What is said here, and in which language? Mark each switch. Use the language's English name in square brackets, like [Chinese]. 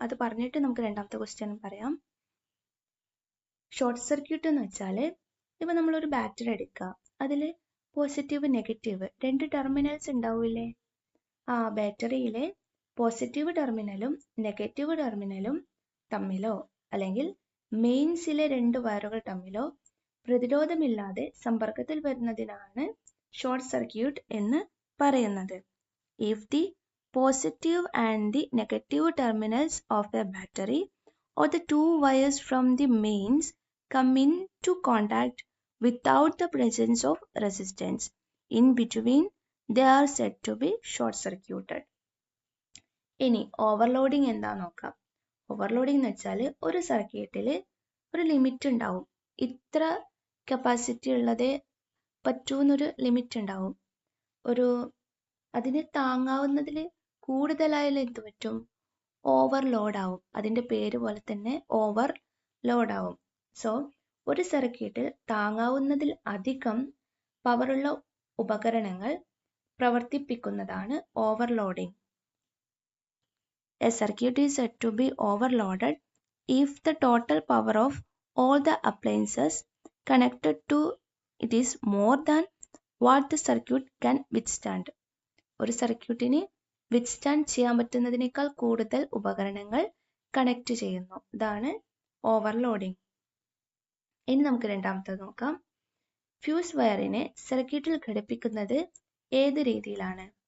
[Malayalam] അത് പറഞ്ഞിട്ട് നമുക്ക് രണ്ടാമത്തെ ക്വസ്റ്റ്യൻ പറയാം. ഷോർട്ട് സർക്യൂട്ട് എന്ന് വെച്ചാൽ, ഇപ്പം നമ്മളൊരു ബാറ്ററി എടുക്കുക, അതിൽ പോസിറ്റീവ് നെഗറ്റീവ് 2 ടെർമിനൽസ് ഉണ്ടാവില്ലേ? ആ ബാറ്ററിയിലെ പോസിറ്റീവ് ടെർമിനലും നെഗറ്റീവ് ടെർമിനലും തമ്മിലോ അല്ലെങ്കിൽ മെയിൻസിലെ 2 വയറുകൾ തമ്മിലോ പ്രതിരോധമില്ലാതെ സമ്പർക്കത്തിൽ വരുന്നതിനാണ് ഷോർട്ട് സർക്യൂട്ട് എന്ന് പറയുന്നത്. [English] If the positive and the negative terminals of a battery or the 2 wires from the mains come into contact without the presence of resistance in between, they are said to be short circuited. [Malayalam] ഇനി overloading എന്താ നോക്കാം. Overloading എന്ന് വെച്ചാൽ ഒരു സർക്യൂട്ടിൽ ഒരു limit ഉണ്ടാവും. ഇത്ര കപ്പാസിറ്റി ഉള്ളതേ പറ്റൂന്നൊരു ലിമിറ്റ് ഉണ്ടാവും. അതിന് താങ്ങാവുന്നതിൽ കൂടുതലായാലും എന്ത് പറ്റും? ഓവർലോഡ് ആവും. അതിൻ്റെ പേര് പോലെ തന്നെ ഓവർലോഡ് ആവും. സോ ഒരു സർക്യൂട്ടിൽ താങ്ങാവുന്നതിൽ അധികം പവറുള്ള ഉപകരണങ്ങൾ പ്രവർത്തിപ്പിക്കുന്നതാണ് overloading. [English] A circuit is said to be overloaded if the total power of all the appliances connected to it is more than what the circuit can withstand. [Malayalam] ഒരു സർക്യൂട്ടിന് വിത്ത്സ്റ്റാൻഡ് ചെയ്യാൻ പറ്റുന്നതിനേക്കാൾ കൂടുതൽ ഉപകരണങ്ങൾ കണക്ട് ചെയ്യുന്നു. ഇതാണ് ഓവർലോഡിംഗ്. ഇനി നമുക്ക് രണ്ടാമത്തത് നോക്കാം. ഫ്യൂസ് വയറിനെ സർക്യൂട്ടിൽ ഘടിപ്പിക്കുന്നത് ഏത് രീതിയിലാണ്?